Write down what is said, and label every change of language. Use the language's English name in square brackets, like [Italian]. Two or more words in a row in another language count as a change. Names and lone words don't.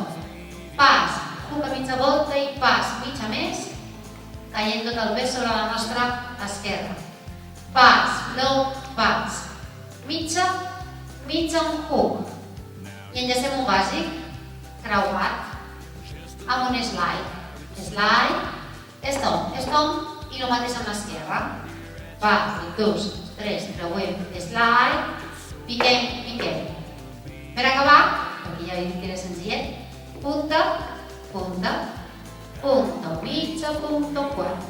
[Catalan] Pas, puc a mitja volta i pas mitja més, caient tot el pes sobre la nostra esquerra. Pas, low, pas. Mitja, un hook. I enllacem un bàsic, creuat, amb un slide. [English] Slide, stop [Catalan] i el mateix amb l'esquerra. Pas, 2, 3, creuem, slide, piquem. Per acabar, perquè ja he dit que era senzillet, punta, mitja, quart.